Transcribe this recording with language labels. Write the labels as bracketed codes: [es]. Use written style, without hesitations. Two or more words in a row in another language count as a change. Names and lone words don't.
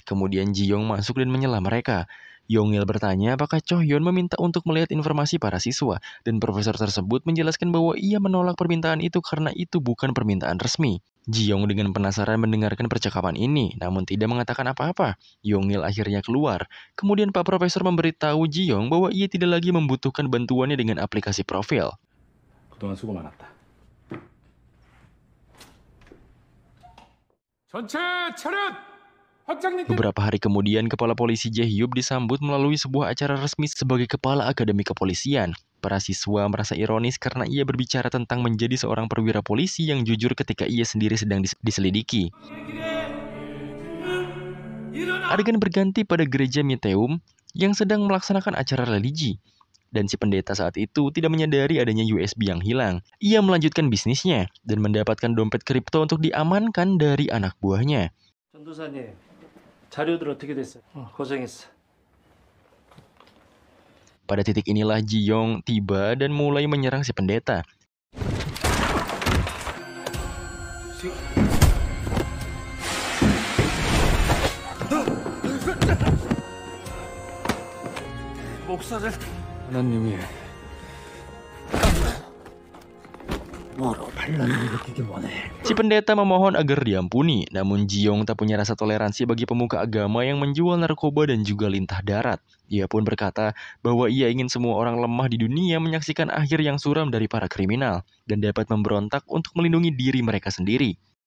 [id] Kemudian Ji-young masuk dan menyela mereka. Yong-il bertanya apakah Chohyun meminta untuk melihat informasi para siswa, dan profesor tersebut menjelaskan bahwa ia menolak permintaan itu karena itu bukan permintaan resmi. Ji-young dengan penasaran mendengarkan percakapan ini, namun tidak mengatakan apa-apa. Yong-il akhirnya keluar. Kemudian Pak Profesor memberitahu Ji-young bahwa ia tidak lagi membutuhkan bantuannya dengan aplikasi profil. [ko] 그동안 수고 많았다. 전체 차렷! [id] Beberapa hari kemudian, Kepala Polisi Jae-hyuk disambut melalui sebuah acara resmi sebagai Kepala Akademi Kepolisian. Para siswa merasa ironis karena ia berbicara tentang menjadi seorang perwira polisi yang jujur ketika ia sendiri sedang diselidiki. Adegan berganti pada gereja Miteum yang sedang melaksanakan acara religi. Dan si pendeta saat itu tidak menyadari adanya USB yang hilang. Ia melanjutkan bisnisnya dan mendapatkan dompet kripto untuk diamankan dari anak buahnya. [ko] 전도사님, 자료들 어떻게 됐어요? 고생했어. [id] Pada titik inilah Ji-yong tiba dan mulai menyerang si pendeta. [ko] 목사를 하나님이 뭐로 반란을 일으키기 원해. [id] Si pendeta memohon agar diampuni, namun Ji-yong tak punya rasa toleransi bagi pemuka agama yang menjual narkoba dan juga lintah darat. Ia pun berkata bahwa ia ingin semua orang lemah di dunia menyaksikan akhir yang suram dari para kriminal dan dapat memberontak untuk melindungi diri mereka sendiri.